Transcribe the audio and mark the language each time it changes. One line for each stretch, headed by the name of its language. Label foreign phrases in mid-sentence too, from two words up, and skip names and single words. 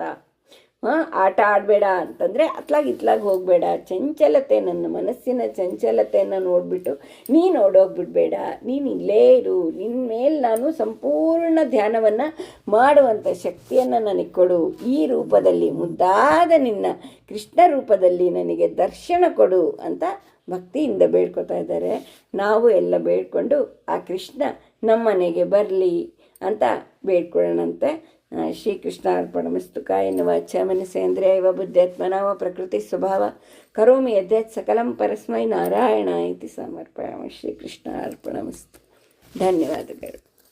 Kannada: ಆಟ ಆಡಬೇಡ ಅಂತಂದರೆ ಇತ್ಲಾಗಿ ಹೋಗಬೇಡ, ಚಂಚಲತೆ, ನನ್ನ ಮನಸ್ಸಿನ ಚಂಚಲತೆಯನ್ನು ನೋಡಿಬಿಟ್ಟು ನೀನು ಓಡೋಗ್ಬಿಡ್ಬೇಡ, ನೀನು ಇಲ್ಲೇ ಇರು, ನಿನ್ನ ಮೇಲೆ ನಾನು ಸಂಪೂರ್ಣ ಧ್ಯಾನವನ್ನು ಮಾಡುವಂಥ ಶಕ್ತಿಯನ್ನು ನನಗೆ ಕೊಡು, ಈ ರೂಪದಲ್ಲಿ ಮುದ್ದಾದ ನಿನ್ನ ಕೃಷ್ಣ ರೂಪದಲ್ಲಿ ನನಗೆ ದರ್ಶನ ಕೊಡು ಅಂತ ಭಕ್ತಿಯಿಂದ ಬೇಡ್ಕೊತಾ ಇದ್ದಾರೆ. ನಾವು ಎಲ್ಲ ಬೇಡ್ಕೊಂಡು ಆ ಕೃಷ್ಣ ನಮ್ಮನೆಗೆ ಬರಲಿ ಅಂತ ಬೇಡ್ಕೊಳ್ಳೋಣಂತೆ. ಶ್ರೀಕೃಷ್ಣಾರ್ಪಣಮಸ್ತು.
Sanskrit: ಕಾಯೇನ ವಾಚಾ ಮನಸೇಂದ್ರಿಯೈವ ಬುದ್ಧ್ಯಾತ್ಮನಾ ವಾ ಪ್ರಕೃತಿ ಸ್ವಭಾವ ಕರೋಮಿ ಯದ್ಯತ್ ಸಕಲಂ ಪರಸ್ಮೈ ನಾರಾಯಣ ಇತಿ ಸಮರ್ಪಯಾಮಿ.
Kannada: ಶ್ರೀಕೃಷ್ಣಾರ್ಪಣಮಸ್ತು. ಧನ್ಯವಾದಗಳು.